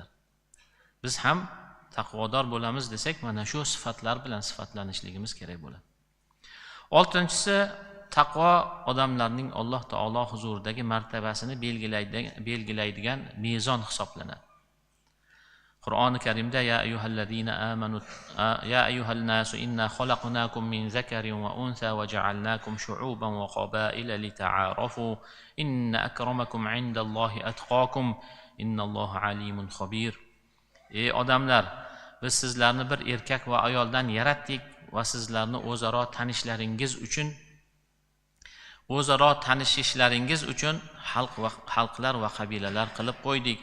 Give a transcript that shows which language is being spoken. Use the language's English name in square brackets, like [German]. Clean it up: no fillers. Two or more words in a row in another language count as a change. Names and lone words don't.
[Uzbek] Biz ham taqvodor bo'lamiz desak, mana shu sifatlar bilan sifatlanishligimiz kerak bo'ladi. 6-si taqvo odamlarning Alloh taolo huzuridagi martabasini belgilaydigan mezon hisoblanadi. [Arabic] Qur'oni Karimda يا أيها الذين آمنوا يا أيها الناس إنا خلقناكم من ذكر وأنثى وجعلناكم شعوبا وقبائل لتعارفوا إن أكرمكم عند الله أتقاكم إن الله عليم خبير. [Uzbek] Ey odamlar, biz sizlarni bir erkak va ayoldan yaratdik va sizlarni o'zaro tanishishlaringiz uchun xalqlar va qabilalar qilib qo'ydik.